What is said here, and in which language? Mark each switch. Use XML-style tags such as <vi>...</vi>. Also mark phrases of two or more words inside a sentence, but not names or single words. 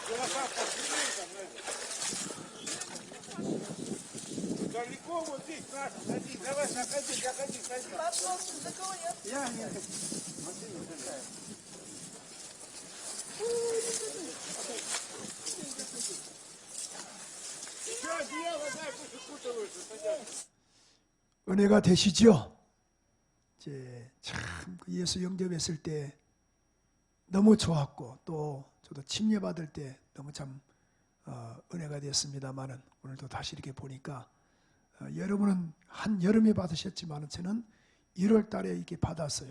<ru>Далеко вот здесь, садись, давай, заходи. Я не... Что делать, дай, пусть укутываются, садятся.</ru> <ko>은혜가 되시죠? 이제 참 예수 영접했을 때 너무 좋았고 또 저도 침례 받을 때 너무 참 은혜가 됐습니다만은 오늘도 다시 이렇게 보니까 여러분은 한 여름에 받으셨지만은 저는 1월 달에 이렇게 받았어요.</ko>